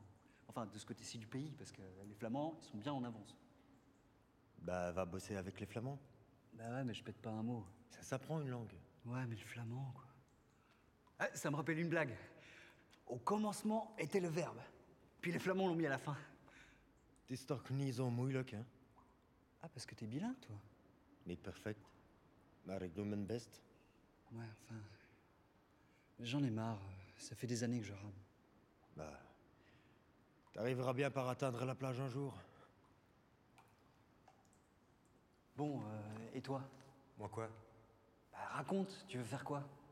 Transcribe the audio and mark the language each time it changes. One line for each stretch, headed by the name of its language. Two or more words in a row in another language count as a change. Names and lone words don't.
French: Enfin, de ce côté-ci du pays, parce que les Flamands, ils sont bien en avance. Bah, va bosser avec les Flamands. Bah ouais, mais je pète pas un mot. Ça s'apprend une langue. Ouais, mais le flamand, quoi. Ah, ça me rappelle une blague. Au commencement était le verbe. Puis les Flamands l'ont mis à la fin.
Dutch: Het is toch niet zo moeilijk,
French: hein? Ah, parce que t'es bilingue, toi?
Dutch: Niet perfect, maar ik doe mijn best.
French: Ouais, enfin... J'en ai marre. Ça fait des années que je rame. Bah... T'arriveras bien par atteindre la plage un jour. Bon, et toi? Moi quoi? Bah, raconte, tu veux faire quoi?